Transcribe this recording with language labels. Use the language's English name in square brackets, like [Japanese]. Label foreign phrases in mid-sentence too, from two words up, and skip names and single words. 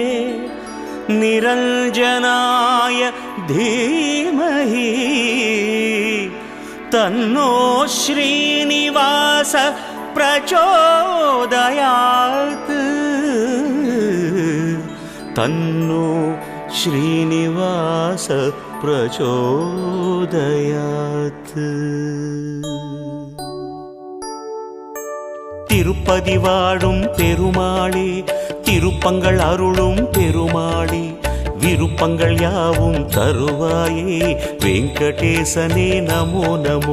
[Sanskrit] निरञ्जनाय धीमहि तन्नो श्रीनिवास प्रचोदयात्, तन्नो श्रीनिवास प्रचोदयात्. [Tamil] திருப்பதி வாழும் பெருமாளே, திருப்பங்கள் அருளும் பெருமாளே, விருப்பங்கள் யாவும் தருவாயே வெங்கடேசனே நமோ நமோ.